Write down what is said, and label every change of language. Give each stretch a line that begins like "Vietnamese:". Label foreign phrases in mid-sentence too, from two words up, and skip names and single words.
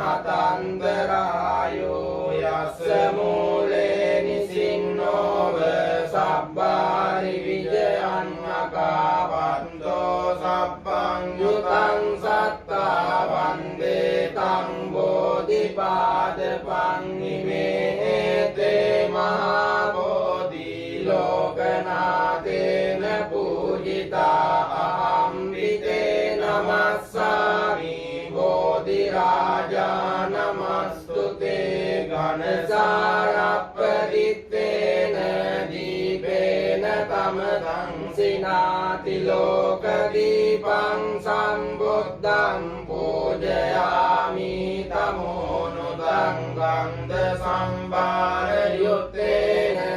Pali: අතන්තරායෝ යස්ස මූලේ නිසින්නෝව සබ්බාරි විජයං අකාවන්තෝ සබ්බං යුතං සත්තා වන්දේ තං බෝධිපාදපං නිමේතේ මහා බෝධි ලෝකනාතේන පූජිතා අහම්බිතේ නමස්සාමි බෝධි රාජා නමස්තුතේ ඝනසාරප්පදිත්තේන දීපේන තමදං සිනාති ලෝක දීපං සම්බුද්ධං පූජයාමි තමෝනුදං ගන්ධ සම්භාර යුත්තේන